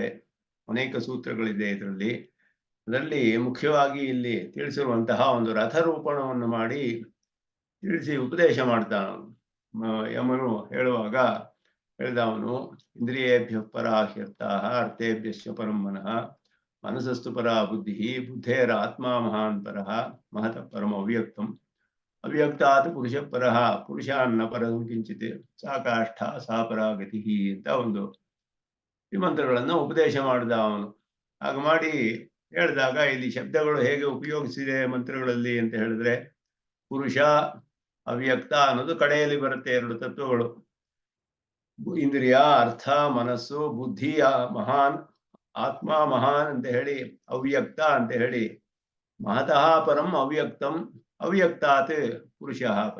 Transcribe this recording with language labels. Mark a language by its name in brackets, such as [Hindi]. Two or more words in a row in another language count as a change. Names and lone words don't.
[Kannada] ಅನೇಕ ಸೂತ್ರಗಳಿದೆ ಇದರಲ್ಲಿ. ಅದರಲ್ಲಿ ಮುಖ್ಯವಾಗಿ ಇಲ್ಲಿ ತಿಳಿಸಿರುವಂತಹ ಒಂದು ರಥರೂಪಣವನ್ನು ಮಾಡಿ ತಿಳಿಸಿ ಉಪದೇಶ ಮಾಡ್ತಾನವನು. ಯಮನು ಹೇಳುವಾಗ ಹೇಳಿದವನು, [Sanskrit] ಇಂದ್ರಿಯೇಭ್ಯ ಪರಾಹ್ಯರ್ಥಾಃ ಅರ್ಥೇಭ್ಯಶ್ಚ ಪರಂ ಮನಃ ಮನಸಸ್ತು ಪರಾ ಬುದ್ಧಿ ಬುದ್ಧೇರ ಆತ್ಮ ಮಹಾನ್ ಪರಃ ಮಹತಃ ಪರಮ ಅವ್ಯಕ್ತಂ ಅವ್ಯಕ್ತಾತ್ ಪುರುಷ ಪರಃ ಪುರುಷಾನ್ನ ಪರಂ ಕಿಂಚಿತ್ ಸಾ ಕಾಷ್ಠ ಸಾ ಪರಾಗತಿ [Kannada] ಅಂತ ಒಂದು ಈ ಮಂತ್ರಗಳನ್ನು ಉಪದೇಶ ಮಾಡಿದ ಅವನು. ಹಾಗೆ ಮಾಡಿ ಹೇಳಿದಾಗ ಇಲ್ಲಿ ಶಬ್ದಗಳು ಹೇಗೆ ಉಪಯೋಗಿಸಿದೆ ಮಂತ್ರಗಳಲ್ಲಿ ಅಂತ ಹೇಳಿದ್ರೆ, ಪುರುಷ ಅವ್ಯಕ್ತ ಅನ್ನೋದು ಕಡೆಯಲ್ಲಿ ಬರುತ್ತೆ. ಎರಡು ತತ್ವಗಳು, ಇಂದ್ರಿಯ ಅರ್ಥ ಮನಸ್ಸು, ಬುದ್ಧಿ ಮಹಾನ್, ಆತ್ಮ ಮಹಾನ್ ಅಂತ ಹೇಳಿ, ಅವ್ಯಕ್ತ ಅಂತ ಹೇಳಿ, [Sanskrit] ಮಹತಃ ಪರಂ ಅವ್ಯಕ್ತಂ ಅವ್ಯಕ್ತಾತ್ ಪುರುಷ ಪರ.